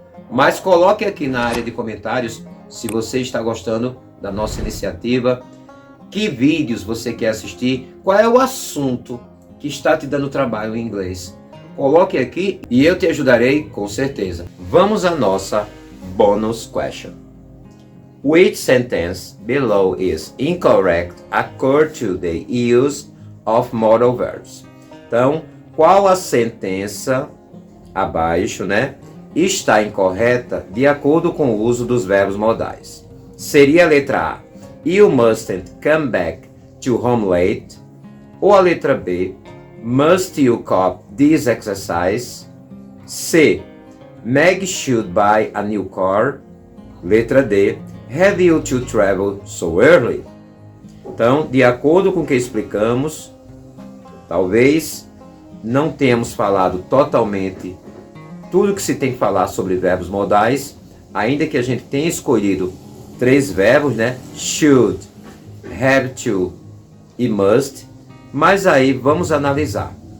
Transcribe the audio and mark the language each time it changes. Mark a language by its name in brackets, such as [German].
[Portuguese] Mas coloque aqui na área de comentários se você está gostando da nossa iniciativa, que vídeos você quer assistir, qual é o assunto que está te dando trabalho em inglês. Coloque aqui e eu te ajudarei com certeza. Vamos à nossa bonus question. [English] Which sentence below is incorrect according to the use of modal verbs? [Portuguese] Então, qual a sentença abaixo, está incorreta de acordo com o uso dos verbos modais? Seria a letra A, [English] you mustn't come back to home late. [Portuguese] Ou a letra B, [English] must you copy this exercise? C, Meg should buy a new car. [Portuguese] Letra D, [English] have you to travel so early? [Portuguese] Então, de acordo com o que explicamos, talvez não tenhamos falado totalmente tudo que se tem que falar sobre verbos modais, ainda que a gente tenha escolhido 3 verbos, should, have to e must, mas aí vamos analisar.